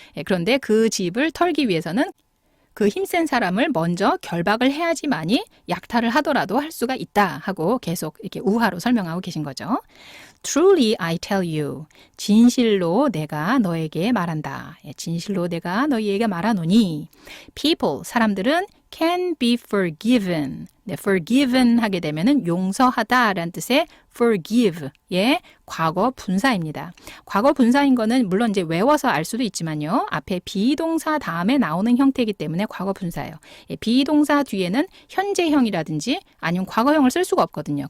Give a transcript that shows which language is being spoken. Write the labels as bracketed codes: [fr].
[ko] 예, 그런데 그 집을 털기 위해서는 그 힘센 사람을 먼저 결박을 해야지만이 약탈을 하더라도 할 수가 있다 하고 계속 이렇게 우화로 설명하고 계신 거죠. [en] Truly I tell you. [ko] 진실로 내가 너에게 말한다. 진실로 내가 너희에게 말하노니. [en] People, [ko] 사람들은 [en] can be forgiven. [ko] 네, forgiven 하게 되면은 용서하다 라는 뜻의 forgive. 예, 과거 분사입니다. 과거 분사인 거는 물론 이제 외워서 알 수도 있지만요. 앞에 비동사 다음에 나오는 형태이기 때문에 과거 분사예요. 예, 비동사 뒤에는 현재형이라든지 아니면 과거형을 쓸 수가 없거든요.